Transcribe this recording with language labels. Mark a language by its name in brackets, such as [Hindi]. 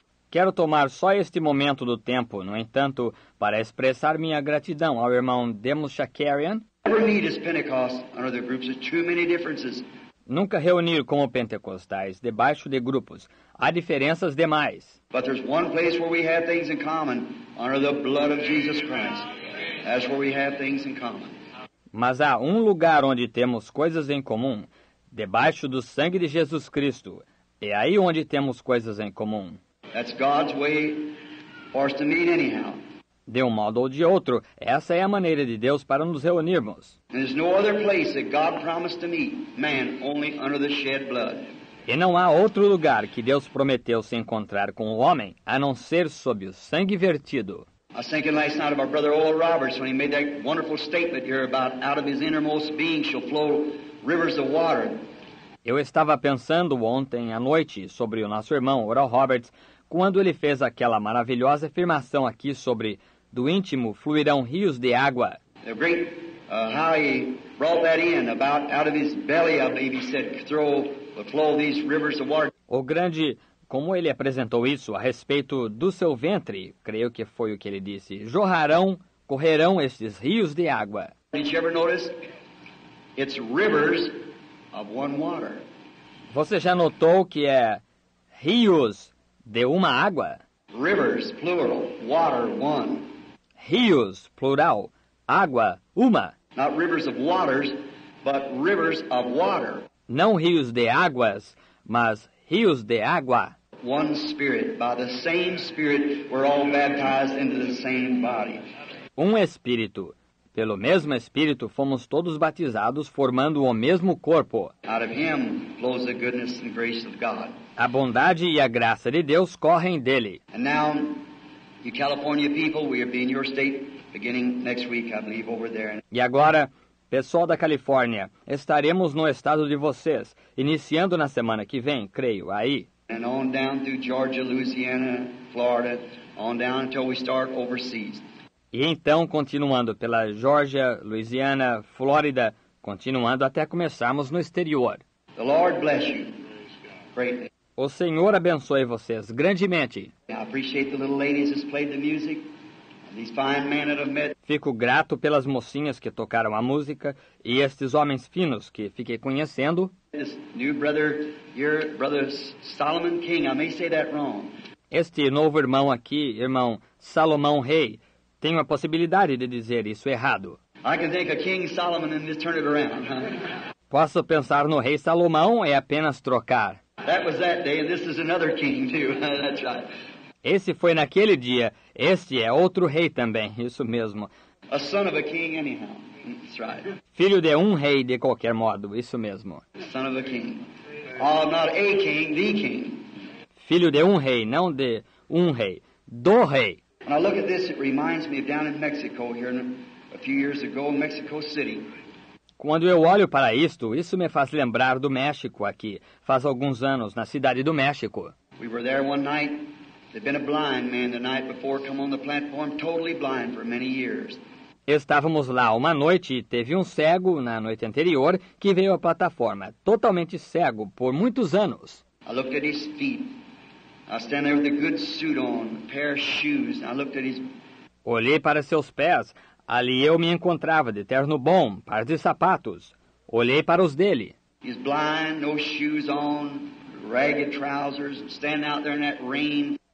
[Portuguese] Quero tomar só este momento do tempo, no entanto, para expressar minha gratidão ao irmão Demas Shakarian. [English] Never meet as Pentecost under the groups. There's too many differences. [Portuguese] Nunca reunir como pentecostais debaixo de grupos. Há diferenças demais. [English] But there's one place where we have things in common, under the blood of Jesus Christ. That's where we have things in common. [Portuguese] Mas há um lugar onde temos coisas em comum, debaixo do sangue de Jesus Cristo. É aí onde temos coisas em comum. [English] That's God's way for us to meet anyhow. [Portuguese] De um modo ou de outro, essa é a maneira de Deus para nos reunirmos. [English] There's no other place that God promised to meet man only under the shed blood. [Portuguese] E não há outro lugar que Deus prometeu se encontrar com o homem, a não ser sob o sangue vertido. [English] I was thinking last night of our brother Oral Roberts when he made that wonderful statement here about out of his innermost being shall flow rivers of water. [Portuguese] Eu estava pensando ontem à noite sobre o nosso irmão Oral Roberts, quando ele fez aquela maravilhosa afirmação aqui sobre do íntimo fluirão rios de água. [English] The great how he brought that in about out of his belly, I believe he said, flow these rivers of water. [Portuguese] O grande, como ele apresentou isso a respeito do seu ventre, creio que foi o que ele disse, correrão estes rios de água. [English] Did you ever notice? It's rivers of one water. [Portuguese] Você já notou que é rios de uma água? [English] Rivers, plural, water, one. [Portuguese] Rios, plural, água, uma. [English] Not rivers of waters, but rivers of water. [Portuguese] Não rios de águas, mas rios de água. [English] one Spirit. By the same Spirit, we're all baptized into the same body. [Portuguese] Um Espírito. Pelo mesmo Espírito fomos todos batizados, formando o mesmo corpo. [English] Out of Him flows the goodness and grace of God. [Portuguese] A bondade e a graça de Deus correm dele. [English] And now, you California people, we will be in your state beginning next week, I believe, over there. [Portuguese] E agora, pessoal da Califórnia, estaremos no estado de vocês, iniciando na semana que vem, creio, aí. [English] And on down through Georgia, Louisiana, Florida, on down until we start overseas. [Portuguese] E então, continuando pela Geórgia, Louisiana, Flórida, continuando até começarmos no exterior. [English] The Lord bless you greatly. [Portuguese] O Senhor abençoe vocês grandemente. [English] I appreciate the little ladies that's played the music, and these fine men that I've met. [Portuguese] Fico grato pelas mocinhas que tocaram a música e estes homens finos que fiquei conhecendo. [English] This new brother, your brother Solomon King, I may say that wrong. [Portuguese] Este novo irmão aqui, irmão Salomão Rei, tenho a possibilidade de dizer isso errado. [English] I can think of King Solomon and just turn it around. [Portuguese] Posso pensar no rei Salomão e apenas trocar. [English] That was that day, and this is another king too. That's right. [Portuguese] Esse foi naquele dia, este é outro rei também, isso mesmo. [English] A son of a king anyhow. That's right. [Portuguese] Filho de um rei de qualquer modo, isso mesmo. [English] Son of a king. Oh, not a king, the king. [Portuguese] Filho de um rei, não de um rei, do rei. [English] When I look at this, it reminds me of down in Mexico here a few years ago, in Mexico City. [Portuguese] Quando eu olho para isto, isso me faz lembrar do México aqui, faz alguns anos, na cidade do México. [English] We were there one night. There'd been a blind man the night before come on the platform, totally blind for many years. [Portuguese] Estávamos lá uma noite e teve um cego na noite anterior que veio à plataforma, totalmente cego por muitos anos. [English] I looked at his feet. I was standing there with a good suit on, a pair of shoes, and I looked at his... [Portuguese] Olhei para seus pés. Ali eu me encontrava de terno bom, par de sapatos. Olhei para os dele. [English] He's blind, no shoes on, ragged trousers, standing out there in that rain.